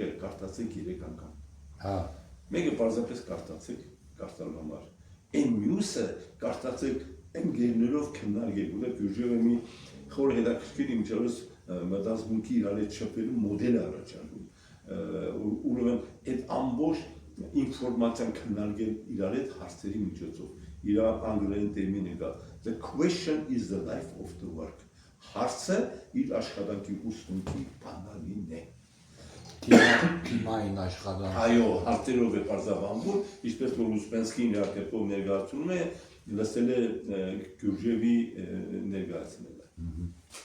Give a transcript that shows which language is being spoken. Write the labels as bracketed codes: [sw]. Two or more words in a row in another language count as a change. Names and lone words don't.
[hy] կարդացեք 3 անգամ հա մեկը պարզապես կարդացեք կարդալու համար այն մյուսը կարդացեք ընկերներով քննարկեք ու դա Գյուրջևը մի խոր հետաքրքիր իմիջիայլոց մտածմունքի իրար հետ շփվելու մոդել առաջարկում ուրեմն այդ ամբողջ ինֆորմացիան քննարկել իրար հետ հարցերի միջոցով իր անգլերեն տերմինը կա [en] the question is the life of the work [hy] հարցը իր աշխատանքի ուսումնքի բանալին է թիմային աշխատանք այո հարցերով է բարձրաբանվում ինչպես որ Ուսպենսկին իր կերպով ներկայացնում է լսել է Գյուրջևի ներկայացնելը